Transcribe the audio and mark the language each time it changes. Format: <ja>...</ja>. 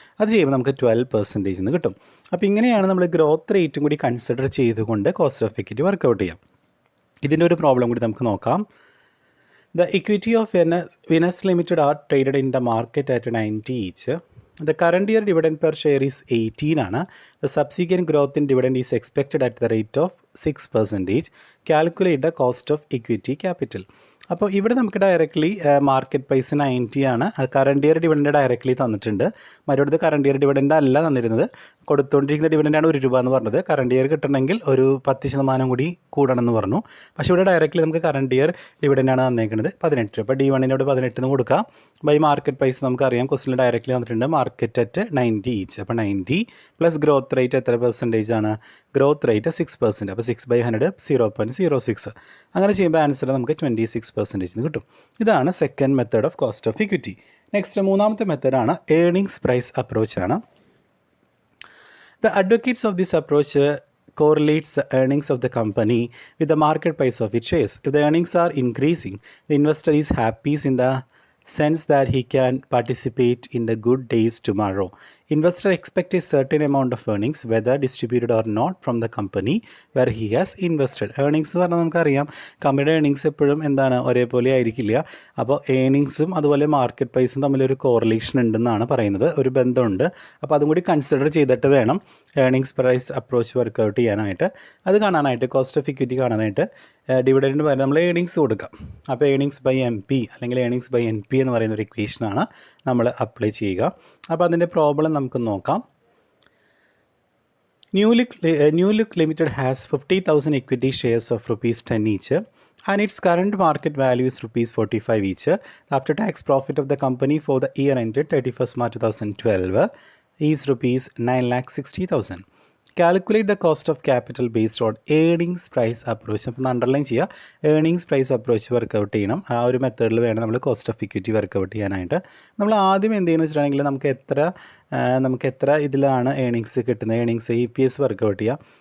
<ml>അത് ചെയ്യുമ്പോൾ നമുക്ക് 12% എന്ന് കിട്ടും. അപ്പോൾ ഇങ്ങനെയാണ് നമ്മൾ ഗ്രോത്ത് റേറ്റും കൂടി കൺസിഡർ ചെയ്തുകൊണ്ട് കോസ്റ്റ് ഓഫ് ഇക്വിറ്റി വർക്കൗട്ട് ചെയ്യാം. ഇതിൻ്റെ ഒരു പ്രോബ്ലം കൂടി നമുക്ക് നോക്കാം.</ml> <en>The equity of Venus Limited are traded in the market at 90 each. The current year dividend per share is 18</en> <ml>ആണ്.</ml> <en>The subsequent growth in dividend is expected at the rate of 6%. Calculate the cost of equity capital.</en> <ml>അപ്പോൾ ഇവിടെ നമുക്ക് directly market price 90 ആണ്. Current year dividend directly തന്നിട്ടുണ്ട്. മറ്റൊരു current year dividend അല്ല തന്നിരുന്നത്, കൊടുത്തുകൊണ്ടിരിക്കുന്ന ഡിവിഡൻഡാണ് 1 രൂപ എന്ന് പറഞ്ഞത്. കറണ്ട് ഇയർ കിട്ടണമെങ്കിൽ ഒരു 10% കൂടി കൂടണം എന്ന് പറഞ്ഞു. പക്ഷേ ഇവിടെ ഡയറക്റ്റ്ലി നമുക്ക് കറണ്ട് ഇയർ ഡിവിഡൻഡാണ് തന്നേക്കുന്നത് 18 രൂപ. അപ്പോൾ D1 18 എന്ന് കൊടുക്കാം. ബൈ മാർക്കറ്റ് പ്രൈസ് നമുക്കറിയാം ക്വസ്റ്റിൽ ഡയറക്റ്റ്ലി തന്നിട്ടുണ്ട്</ml> <en>Market at 90 each.</en> <ml>അപ്പോൾ 90 പ്ലസ് ഗ്രോത്ത് റേറ്റ് എത്ര പെർസെൻറ്റേജ് ആണ്? Growth rate 6%. അപ്പോൾ 6/100 0.06. അങ്ങനെ ചെയ്യുമ്പോൾ ആൻസർ നമുക്ക് 26% എന്ന് കിട്ടും. ഇതാണ് second method of cost of equity. Next മൂന്നാമത്തെ മെത്തേഡാണ് ഏർണിങ്സ് പ്രൈസ് അപ്രോച്ച് ആണ്.</ml> <en>The advocates of this approach correlates the earnings of the company with the market price of its shares. If the earnings are increasing, the investor is happy in the sense that he can participate in the good days tomorrow. Investor expects a certain amount of earnings, whether distributed or not, from the company where he has invested.</en> <ml>Earnings എന്ന് പറഞ്ഞാൽ നമുക്കറിയാം കമ്പനിയുടെ earnings എപ്പോഴും എന്താണ് ഒരേപോലെ ആയിരിക്കില്ല. അപ്പോൾ ഏർണിങ്സും അതുപോലെ മാർക്കറ്റ് പ്രൈസും തമ്മിലൊരു കോറിലേഷൻ ഉണ്ടെന്നാണ് പറയുന്നത്, ഒരു ബന്ധമുണ്ട്. അപ്പോൾ അതും കൂടി കൺസിഡർ ചെയ്തിട്ട് വേണം ഏർണിങ്സ് പ്രൈസ് അപ്രോച്ച് വർക്കൗട്ട് ചെയ്യാനായിട്ട്. അത് കാണാനായിട്ട് കോസ്റ്റ് ഓഫ് ഇക്വിറ്റി കാണാനായിട്ട് ഡിവിഡൻഡിന് പകരം നമ്മൾ ഏർണിങ്സ് കൊടുക്കാം. അപ്പോൾ ഏർണിങ്സ് ബൈ MP അല്ലെങ്കിൽ ഏർണിങ്സ് ബൈ NP എന്ന് പറയുന്ന ഒരു ഇക്വേഷനാണ് നമ്മൾ അപ്ലൈ ചെയ്യുക. അപ്പോൾ അതിൻ്റെ പ്രോബ്ലം നമുക്ക് നോക്കാം.</ml> <en>New Look Limited has 50,000 equity shares of ₹10 each and its current market value is ₹45 each. After tax profit of the company for the year ended 31st March 2012 is ₹9,60,000. Calculate the cost of capital based on earnings price approach.</en> <ml>അപ്പോൾ underline ചെയ്യുക, earnings price approach workout ചെയ്യണം. ആ ഒരു മെത്തേഡിൽ വേണം നമ്മൾ cost of equity workout ചെയ്യാനായിട്ട്. നമ്മൾ ആദ്യം എന്ത് ചെയ്യുന്നു വെച്ചിട്ടുണ്ടെങ്കിൽ നമുക്ക് എത്ര ഇതിലാണ് ഏർണിങ്സ് കിട്ടുന്നത്, ഏർണിങ്സ് EPS വർക്കൗട്ട് ചെയ്യുക.</ml>